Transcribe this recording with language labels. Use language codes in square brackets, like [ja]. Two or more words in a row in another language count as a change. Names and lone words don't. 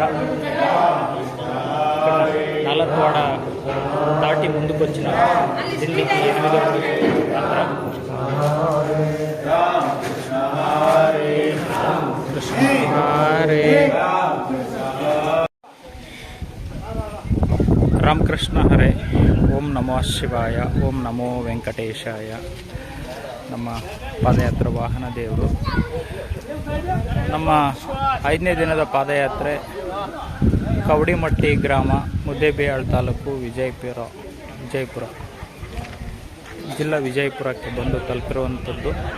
[te] ఇక్కడ నల్లత్వాడ దాటి ముందుకు వచ్చిన ఢిల్లీకి 8వ యాత్ర. [sa] कृष्ण हरे रामकृष्ण हरे. ॐ नमो शिवाय, ॐ नमो वेङ्कटेशाय. [kn] ನಮ್ಮ ಪಾದಯಾತ್ರೆ ವಾಹನ ದೇವರು. ನಮ್ಮ 5ನೇ ದಿನದ ಪಾದಯಾತ್ರೆ ಕವಡಿಮಟ್ಟಿ ಗ್ರಾಮ, ಮುದ್ದೇಬಿಹಾಳ್ ತಾಲೂಕು, ವಿಜಯಪುರ ಜಿಲ್ಲಾ ವಿಜಯಪುರಕ್ಕೆ ಬಂದು ತಲುಪಿರುವಂಥದ್ದು.